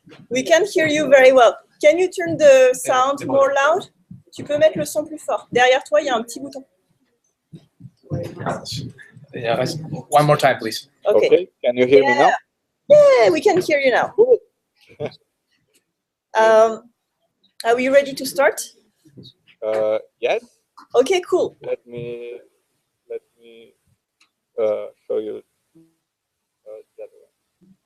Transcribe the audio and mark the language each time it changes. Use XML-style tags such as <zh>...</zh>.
<en>We can hear you very well. Can you turn the sound more loud?</en> <fr>Tu peux mettre le son plus fort. Derrière toi, il y a un petit bouton.</fr> <en>Yeah, one more time, please. Okay. Okay. Can you hear me now? Yeah, we can hear you now. Cool. Are we ready to start? Yes. Okay, cool. Let me show you the other one.</en>